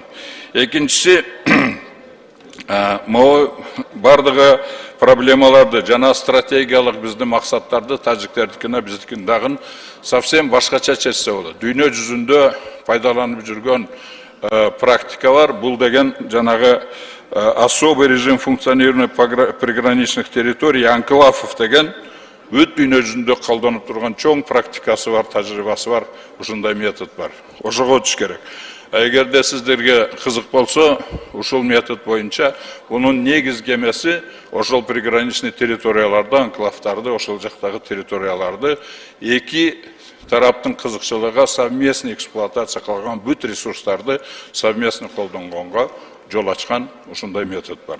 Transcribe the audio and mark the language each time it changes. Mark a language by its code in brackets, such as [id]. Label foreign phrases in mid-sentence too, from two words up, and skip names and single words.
[ky] Экинчиси, могу бардыгы проблемаларды жана стратегиялык биздин максаттарды тажиктердикине биздикин дагы совсем башкача чечсе болот. Дүйнө жүзүндө пайдаланып жүргөн практика бар. Бул деген жанагы [ru] особый режим функционирования приграничных территорий, [ky] анклавов деген бүт дүйнө жүзүндө колдонуп турган чоң практикасы бар, тажрыйбасы бар, ушундай метод бар. Ошого өтүш керек. Эгерде сиздерге кызык болсо, ушул метод боюнча бунун негизги эмеси ошол приграничный территорияларды, анклавдарды, ошол жактагы территорияларды эки тараптын кызыкчылыгы [ru] совместный эксплуатация [ky] кылган бүт ресурстарды совместный колдонгонго жол ачкан ушундай метод бар.